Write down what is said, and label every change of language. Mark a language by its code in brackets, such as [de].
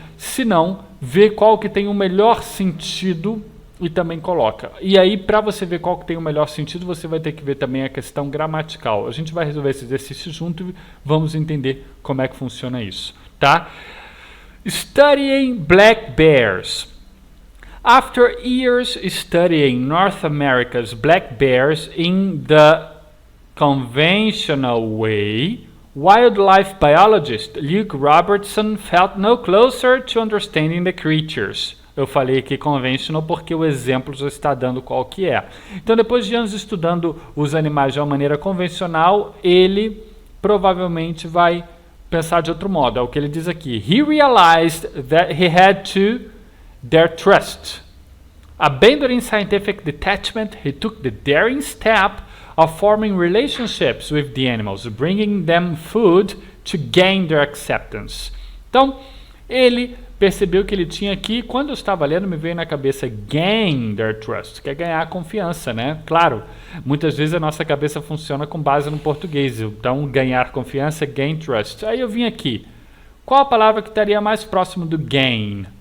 [pt] Se não, vê qual que tem o melhor sentido e também coloca. E aí, para você ver qual que tem o melhor sentido, você vai ter que ver também a questão gramatical. A gente vai resolver esse exercício junto e vamos entender como é que funciona isso, tá? [en] Studying black bears. After years studying North America's black bears in the conventional way, wildlife biologist Luke Robertson felt no closer to understanding the creatures. [pt] Eu falei aqui conventional porque o exemplo já está dando qual que é. Então, depois de anos estudando os animais de uma maneira convencional, ele provavelmente vai pensar de outro modo. É o que ele diz aqui. [en] He realized that he had to their trust. Abandoning scientific detachment, he took the daring step of forming relationships with the animals, bringing them food to gain their acceptance. [pt] Então, ele percebeu que ele tinha aqui, quando eu estava lendo, me veio na cabeça [en] gain their trust, [pt] que é ganhar confiança, né? Claro, muitas vezes a nossa cabeça funciona com base no português, então ganhar confiança, [en] gain trust. [pt] Aí eu vim aqui, qual a palavra que estaria mais próximo do gain?